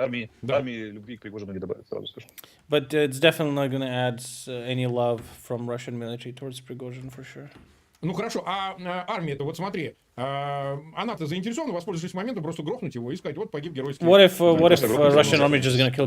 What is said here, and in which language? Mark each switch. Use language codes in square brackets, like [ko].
[ru] армии любви к Пригожину не добавит, сразу скажу. [en] But it's definitely not going to add any love from Russian military towards Prigozhin for sure. [ru] Ну хорошо, а армия-то, вот смотри, она-то заинтересована, воспользовавшись моментом, просто грохнуть его и сказать, вот погиб геройский. [en] What if Russian army just going to kill